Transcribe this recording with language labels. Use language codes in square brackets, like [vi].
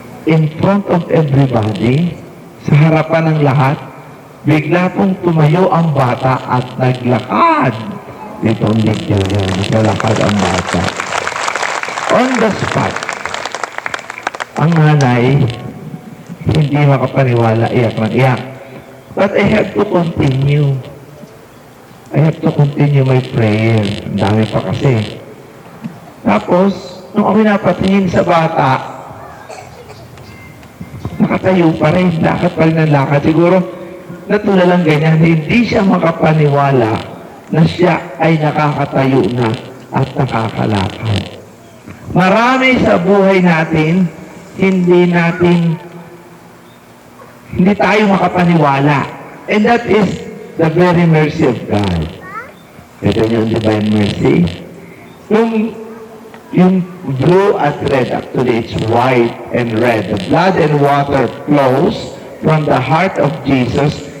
[en] In front of everybody, [tl] sa harapan ng lahat, bigla pong tumayo ang bata at naglakad. Dito ang video niya, naglakad ang bata. [en] On the spot, [tl] ang nanay, hindi makapaniwala, iyak ng iyak. [en] But I have to continue. I have to continue my prayer. [tl] Ang dami pa kasi. Tapos, nung ako napatingin sa bata, nakatayo pa rin, lakad pa rin ng lakad. Siguro, natulalang ganyan, hindi siya makapaniwala na siya ay nakakatayo na at nakakalakad. Marami sa buhay natin, hindi tayo makapaniwala. [en] And that is the very mercy of God. [tl] Ito yung divine mercy. [en] Yung blue at red, actually it's white and red. The blood and water flows from the heart of Jesus.